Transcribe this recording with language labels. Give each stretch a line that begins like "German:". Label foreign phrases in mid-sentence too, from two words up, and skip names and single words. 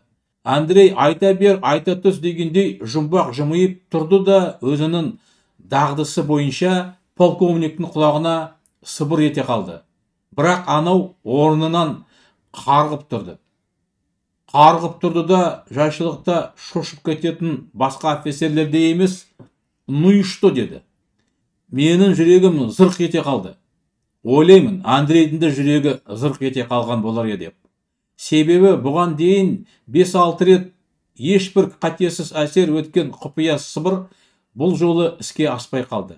Kazakh: Андрей айта бер, айта түс дегендей жұмбақ жымиып тұрды да өзінің дағдысы бойынша полковниктің құлағына сыбыр ете қалды. Бірақ анау орнынан қарғып тұрды. Қарғып тұрды да жайшылықта шошып кететін басқа офицерлерде емес,
Russian: «Ну и что?»
Kazakh: деді. Менің жүрегім зырқ ете қалды. Ойлаймын, Андрейдің де жүрегі зырқ ете қалған болар еді. Себебі бұған дейін 5-6 рет ешбір қатесіз әсер өткен құпия сыбыр бұл жолы іске аспай қалды.